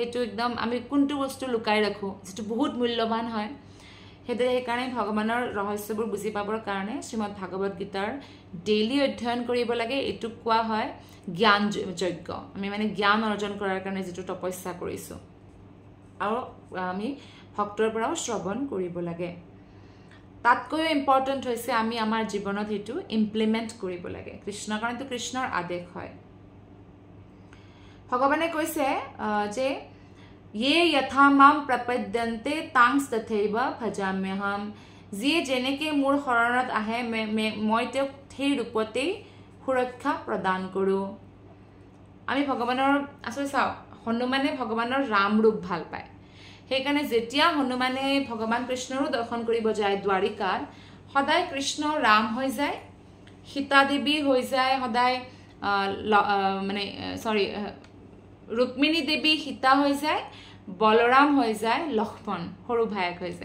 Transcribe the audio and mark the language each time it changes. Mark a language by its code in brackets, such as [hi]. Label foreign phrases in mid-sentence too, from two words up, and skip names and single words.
[as] এইটো একদম আমি কোনটো বস্তু লুকাই ৰাখোঁ যিটো বহুত মূল্যৱান হয় সেইকাৰণে ভগৱানৰ ৰহস্যবোৰ বুজি পাবৰ কাৰণে শ্ৰীমদ ভাগৱত গীতাৰ ডেইলি অধ্যয়ন কৰিব লাগে এইটো কোৱা হয় জ্ঞান যজ্ঞ আমি মানে জ্ঞান অৰ্জন কৰাৰ কাৰণে যিটো তপস্যা কৰিছোঁ আৰু আমি ভক্তৰ পৰাও শ্ৰৱণ কৰিব লাগে তাতকৈও ইম্পৰ্টেণ্ট হৈছে আমি আমাৰ জীৱনত সেইটো ইমপ্লিমেণ্ট কৰিব লাগে কৃষ্ণৰ কাৰণেতো কৃষ্ণৰ আদেশ হয় ভগৱানে কৈছে যে [sa] ये यथा माम प्रपद्यन्ते तांस तथैव भजाम्यहम [as] যিয়ে যেনেকৈ মোৰ শৰণত আহে মই তেওঁক সেই ৰূপতেই সুৰক্ষা প্ৰদান কৰোঁ আমি ভগৱানৰ আচলতে চাওক হনুমানে ভগৱানৰ ৰাম ৰূপ ভাল পায় সেইকাৰণে যেতিয়া হনুমানে ভগৱান কৃষ্ণৰো দৰ্শন কৰিব যায় দ্বাৰিকাত সদায় কৃষ্ণ ৰাম হৈ যায় সীতা দেৱী হৈ যায় সদায় মানে সৰি ৰুক্মিণী দেৱী সীতা হৈ যায়, বলৰাম হৈ যায় লক্ষ্মণ সৰু ভায়েক হৈ যায়।